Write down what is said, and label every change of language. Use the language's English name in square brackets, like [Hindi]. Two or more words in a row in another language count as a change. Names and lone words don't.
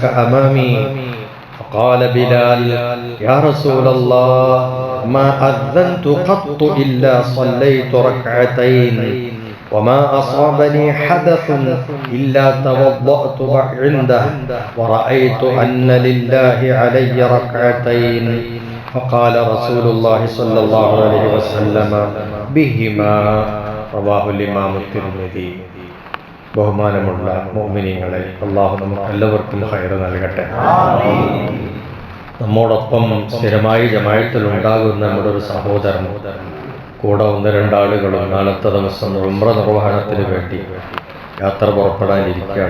[Arabic] أمامي فقال بلال يا رسول الله ما أذنت قط إلا صليت ركعتين وما أصابني حدث إلا توضأت عنده ورأيت أن لله علي ركعتين فقال رسول الله صلى الله عليه وسلم بهما رواه إمام الترمذي. [Malayalam] ബഹുമാനമുള്ള മുഅ്മിനീങ്ങളെ, അല്ലാഹു നമുക്ക് എല്ലാവർക്കും ഖൈർ നൽകട്ടെ. നമ്മോടൊപ്പം സ്ഥിരമായി ജമാഅത്തിൽ ഉണ്ടാകുന്ന നമ്മുടെ ഒരു സഹോദരൻ കൂടെ ഒന്ന് രണ്ടാളുകളും നാളത്തെ ദിവസം ഉംറ നിർവഹണത്തിന് വേണ്ടി യാത്ര പുറപ്പെടാനിരിക്കുകയാണ്.